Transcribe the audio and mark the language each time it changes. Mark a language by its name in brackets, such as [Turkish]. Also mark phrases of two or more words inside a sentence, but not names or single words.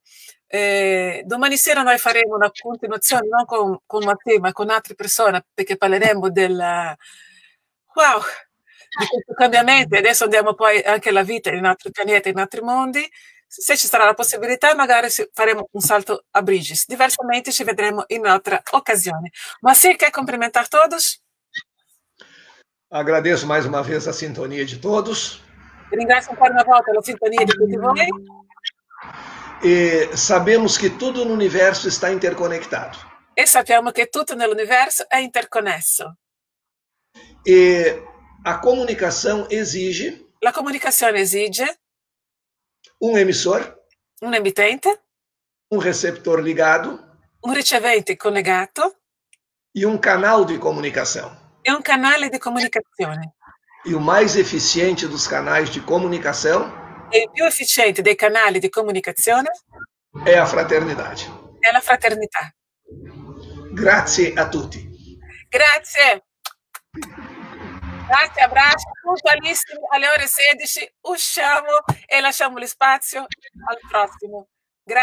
[Italian] Domani sera noi faremo una continuazione non con Matteo ma con altre persone, perché parleremo di questo cambiamento. Adesso andiamo poi anche alla vita in altri pianeti, in altri mondi. Se ci sarà la possibilità magari faremo un salto a Bridges, diversamente ci vedremo in un'altra occasione. Ma sì, [Portuguese] quer cumprimentar todos? Agradeço mais uma vez a sintonia de todos. [Italian] Ringrazio ancora una volta la sintonia di tutti voi. [Portuguese] E sabemos que tudo no universo está interconectado. [Italian] E sappiamo che tutto nell'universo è interconnesso. [Portuguese] E a comunicação exige... [Italian] La comunicazione esige... [Portuguese] um emissor. [Italian] Un emittente. [Portuguese] Um receptor ligado. [Italian] Un ricevente collegato. [Portuguese] E um canal de comunicação. [Italian] E un canale di comunicazione. [Portuguese] E o mais eficiente dos canais de comunicação [Italian] e il più efficiente dei canali di comunicazione [Portuguese] è a fraternidade. [Italian] È la fraternità. Grazie a tutti. Grazie. Grazie, abbracci, puntualissimi alle ore 16 usciamo e lasciamo lo spazio al prossimo.